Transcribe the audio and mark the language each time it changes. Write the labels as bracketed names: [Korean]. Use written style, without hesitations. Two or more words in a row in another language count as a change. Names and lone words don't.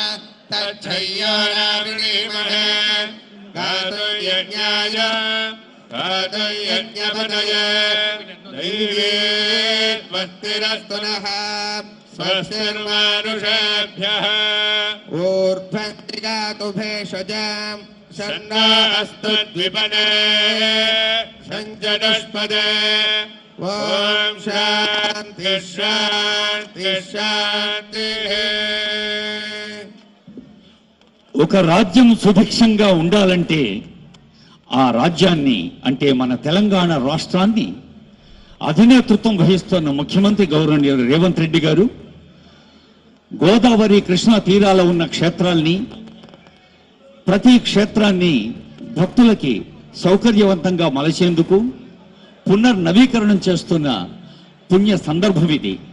[Sanskrit] तच्छय्यो नावृणीमहे गातुं यज्ञाय गातुं यज्ञपतये दैवीर्वत्तिरस्तु नः स्वस्तिर्मानुषेभ्यः ऊर्ध्वत्रिगातु भेषजाम् सन्ना अस्तु द्विपदे सञ्चतुष्पदे ॐ शान्ति शान्ति शान्तिः. [Telugu] ఒక రాజ్యం సుభిక్షంగా ఉండాలంటే ఆ రాజ్యాన్ని అంటే మన తెలంగాణ రాష్ట్రాన్ని అధినేతృత్వం వహిస్తున్న ముఖ్యమంత్రి గౌరవనీయులు రేవంత్ రెడ్డి గారు గోదావరి కృష్ణా తీరాల ఉన్న క్షేత్రాల్ని ప్రతి క్షేత్రాన్ని భక్తులకి సౌకర్యవంతంగా మలచేందుకు పునర్నవీకరణం చేస్తున్న పుణ్య సందర్భం ఇది.